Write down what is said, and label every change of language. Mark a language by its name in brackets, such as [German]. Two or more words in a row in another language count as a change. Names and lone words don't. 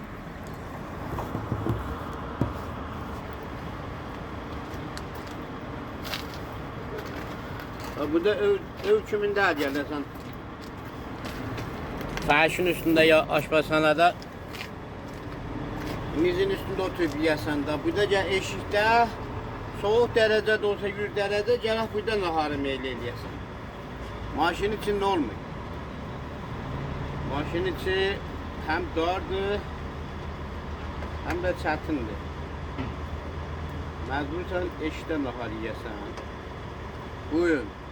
[Azerbaijani] Bu da ev kimində gəlirsən. Fəhşin üstündə ya aşpazxanada mizin üstündə oturub yiyəsən də. Bu da gəl eşikdə [Turkish] soğuk derecede olsa 100 derece gel [Azerbaijani] burada naharı meyli eləyəsən. Maşın içində olmuyor. Maşın içi hem dardır, hem de çətindir. Məcbursan eşikdə nahar yiyəsən. Buyurun.